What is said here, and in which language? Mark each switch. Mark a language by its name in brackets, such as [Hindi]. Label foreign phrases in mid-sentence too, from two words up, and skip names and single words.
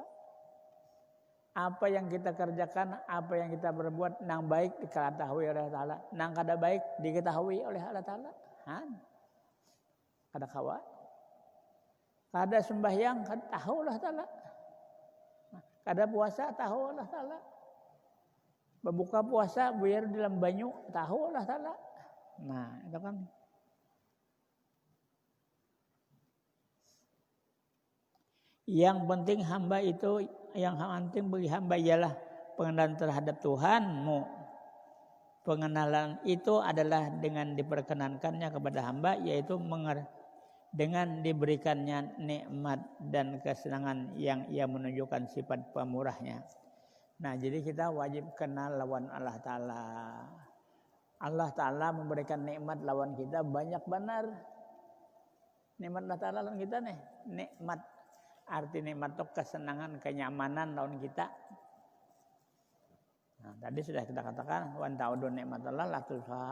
[Banjar] Apa yang kita kerjakan, apa yang kita berbuat nang baik diketahui oleh Allah Ta'ala, nang kada baik diketahui oleh Allah Ta'ala. [Indonesian] Kadang-kala. [Banjar] Kada sembahyang kada tahu Allah Ta'ala. Kada puasa tahu Allah Ta'ala. Berbuka puasa biar dalam banyu tahu Allah Ta'ala. [Indonesian] Nah, itu kan. Yang penting hamba itu, yang penting bagi hamba ialah pengenalan terhadap Tuhanmu. Pengenalan itu adalah dengan diperkenankannya kepada hamba, yaitu dengan diberikannya nikmat dan kesenangan yang ia menunjukkan sifat pemurahnya. [Banjar] Nah, jadi kita wajib kenal lawan Allah Ta'ala. Allah Ta'ala memberikan nikmat lawan kita banyak benar. Nikmat Allah Ta'ala lawan kita nih, nikmat. Arti nikmat itu kesenangan, kenyamanan lawan kita. [Indonesian] Nah, tadi sudah kita katakan [Arabic] وإن تعدوا نعمة الله لا تحصوها.